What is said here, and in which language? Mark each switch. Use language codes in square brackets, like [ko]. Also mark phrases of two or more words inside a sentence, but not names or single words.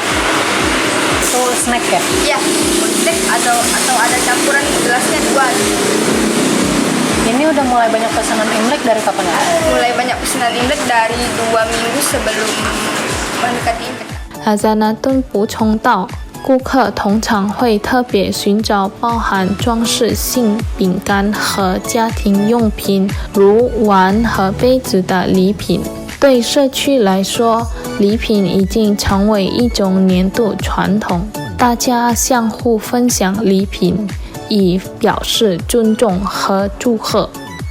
[id] Itu snack ya? Iya, snack atau ada campuran gelasnya 2. Ini udah mulai banyak pesanan Imlek dari kapan ya? Mulai banyak pesanan Imlek dari 2 minggu sebelum mendekati Imlek. [zh] Azanatun 补充道，顾客通常会特别寻找包含装饰性饼干和家庭用品，如碗和杯子的礼品。对社区来说，礼品已经成为一种年度传统，大家相互分享礼品，以表示尊重和祝贺。